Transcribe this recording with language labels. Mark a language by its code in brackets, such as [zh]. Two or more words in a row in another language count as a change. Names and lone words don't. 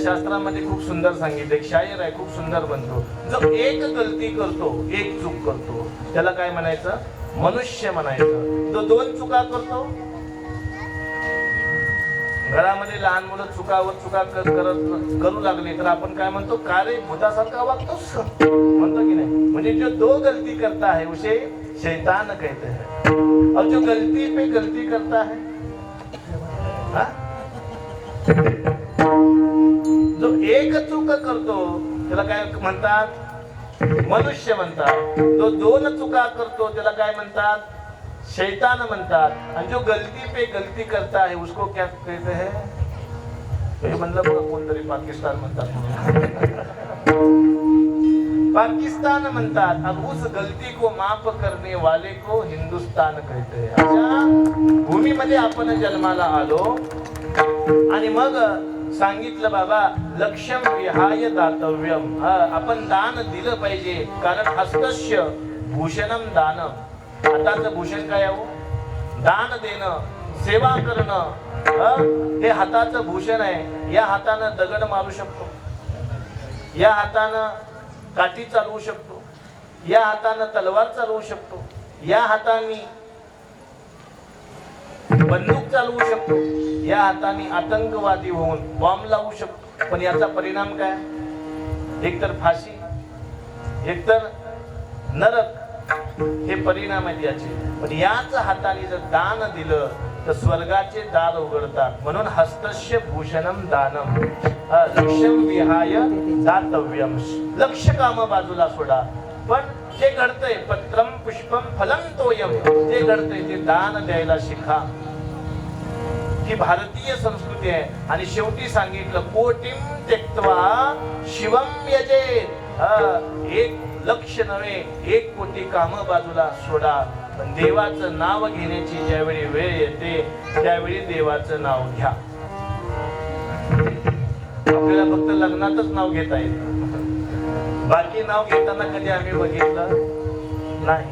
[mr] शास्त्रामध्ये खूप सुंदर सांगितलं, एक शायर आहे खूप सुंदर म्हणतो, जो एक गलती करतो, एक चूक करतो त्याला काय म्हणायचं? मनुष्य म्हणायचं. जो दोन चुका करतो, घरामध्ये लहान मुलं चुकावर चुका करू लागले तर आपण काय म्हणतो? का रे भूतासारखा वागतोस म्हणतो की नाही? [hi] म्हणजे जो दो गलती करता है उसे शैतान कहते हैं, और जो गलती पे गलती करता है [mr] जो एक चूक करतो त्याला काय म्हणतात? मनुष्य म्हणतात. जो दोन चुका करतो त्याला काय म्हणतात? शैतान म्हणतात. [hi] आणि जो गलती पे गलती करता है उसको क्या कहते हैं? [mr] हे म्हणलं बघा कोणतरी पाकिस्तान म्हणतात, पाकिस्तान म्हणतात. [hi] और उस गलती को माफ करने वाले को हिंदुस्तान कहते हैं. [mr] अशा भूमीमध्ये आपण जन्माला आलो आणि मग सांगितलं बाबा [sa] लक्ष्यम विहाय दातव्यम. [mr] आपण दान दिलं पाहिजे, कारण [sa] हस्तस्य भूषणम दानम. [mr] हाताचं भूषण काय आहे? दान देणं, सेवा करणं, हे हाताचं भूषण आहे. या हातानं दगड मारू शकतो, या हातानं काठी चालवू शकतो, या हातानं तलवार चालवू शकतो, या हाताने बंदूक चालवू शकतो, या हाताने आतंकवादी होऊन बॉम्ब लावू शकतो. पण याचा परिणाम काय? एकतर फाशी, एकतर नरक, हे परिणाम आहेत याचे. पण याच हाताने जर दान दिलं तर स्वर्गाचे दार उघडतात. [sa] म्हणून हस्तस्य भूषणम दानम, लक्ष्यम विहाय दातव्यम. [mr] लक्ष्य काम बाजूला सोडा, पण जे घडतंय [sa] पत्रम पुष्पम फलम तोयम, [mr] जे घडतंय ते दान द्यायला शिका. ही भारतीय संस्कृती आहे. आणि शेवटी सांगितलं [sa] कोटिम त्यक्त्वा शिवम यजेत. [mr] एक लक्ष नव्हे, 1 कोटी काम बाजूला सोडा, पण देवाचं नाव घेण्याची ज्यावेळी वेळ येते त्यावेळी देवाचं नाव घ्या. आपल्याला फक्त लग्नातच नाव घेता येतं, बाकी नाव घेताना कधी आम्ही बघितलं नाही.